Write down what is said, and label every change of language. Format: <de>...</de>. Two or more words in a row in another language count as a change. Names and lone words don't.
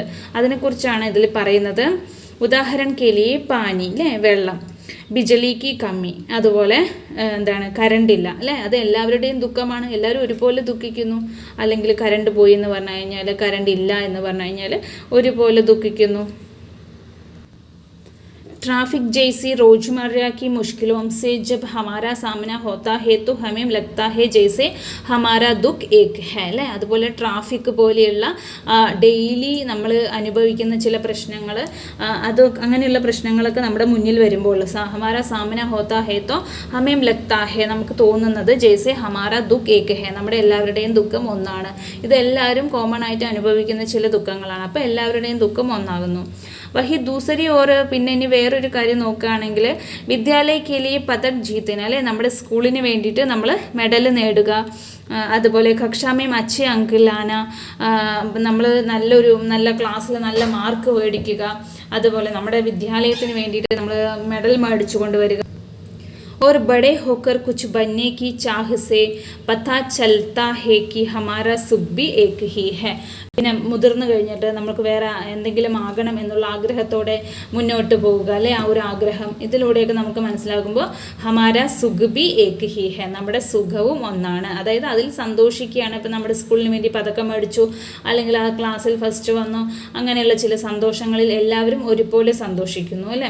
<ml>അതിനെക്കുറിച്ചാണ് ഇതിൽ പറയുന്നത്. ഉദാഹരണം</ml> <hi>के लिए पानी</hi> <ml>അല്ലേ, വെള്ളം,</ml> <hi>बिजली की कमी,</hi> <ml>അതുപോലെ കരണ്ടില്ല അല്ലേ, അത് എല്ലാവരുടെയും ദുഃഖമാണ്. എല്ലാവരും ഒരുപോലെ ദുഃഖിക്കുന്നു. അല്ലെങ്കിൽ കരണ്ട് പോയി എന്ന് പറഞ്ഞു കഴിഞ്ഞാൽ, കരണ്ട് ഇല്ല എന്ന് പറഞ്ഞു കഴിഞ്ഞാൽ ഒരുപോലെ ദുഃഖിക്കുന്നു.</ml> <hi>ट्रैफिक जैसी रोज़मर्रा की मुश्किलों से जब हमारा सामना होता है तो हमें लगता है जैसे हमारा दुख एक है അല്ലേ.</hi> <ml>അതുപോലെ ട്രാഫിക് പോലെയുള്ള ഡെയിലി നമ്മൾ അനുഭവിക്കുന്ന ചില പ്രശ്നങ്ങൾ, അത് അങ്ങനെയുള്ള പ്രശ്നങ്ങളൊക്കെ നമ്മുടെ മുന്നിൽ വരുമ്പോൾ</ml> <hi>हमारा सामना होता है तो हमें लगता है,</hi> <ml>നമുക്ക് തോന്നുന്നത്</ml> <hi>जैसे हमारा दुख एक है,</hi> <ml>നമ്മുടെ എല്ലാവരുടെയും ദുഃഖം ഒന്നാണ്. ഇതെല്ലാവരും കോമൺ ആയിട്ട് അനുഭവിക്കുന്ന ചില ദുഃഖങ്ങളാണ്. അപ്പോൾ എല്ലാവരുടെയും ദുഃഖം ഒന്നാകുന്നു.</ml> <hi>वहीं दूसरी ओर</hi> <ml>പിന്നെ ഇനി വേറൊരു കാര്യം നോക്കുകയാണെങ്കിൽ</ml> <hi>विद्यालय के लिए पदक</hi> <ml>ജീത്തിന് അല്ലേ, നമ്മുടെ സ്കൂളിന് വേണ്ടിയിട്ട് നമ്മൾ മെഡൽ നേടുക, അതുപോലെ</ml> <hi>कक्षा में अच्छा अंक लाना,</hi> <ml>നമ്മൾ നല്ല ക്ലാസ്സിൽ നല്ല മാർക്ക് മേടിക്കുക, അതുപോലെ നമ്മുടെ വിദ്യാലയത്തിന് വേണ്ടിയിട്ട് നമ്മൾ മെഡൽ മേടിച്ചു കൊണ്ടുവരിക.</ml> <hi>और बड़े होकर कुछ बनने की चाह से पता चलता है कि हमारा सुख भी एक ही है.</hi> <ml>പിന്നെ മുതിർന്നു കഴിഞ്ഞിട്ട് നമുക്ക് വേറെ എന്തെങ്കിലും ആകണം എന്നുള്ള ആഗ്രഹത്തോടെ മുന്നോട്ട് പോവുക അല്ലേ, ആ ഒരു ആഗ്രഹം ഇതിലൂടെയൊക്കെ നമുക്ക് മനസ്സിലാകുമ്പോൾ</ml> <hi>हमारा सुख भी एक ही है,</hi> <ml>നമ്മുടെ സുഖവും ഒന്നാണ്. അതായത് അതിൽ സന്തോഷിക്കുകയാണ്. ഇപ്പം നമ്മുടെ സ്കൂളിന് വേണ്ടി പതക്കം മേടിച്ചു, അല്ലെങ്കിൽ ആ ക്ലാസ്സിൽ ഫസ്റ്റ് വന്നു, അങ്ങനെയുള്ള ചില സന്തോഷങ്ങളിൽ എല്ലാവരും ഒരുപോലെ സന്തോഷിക്കുന്നു അല്ലേ.</ml>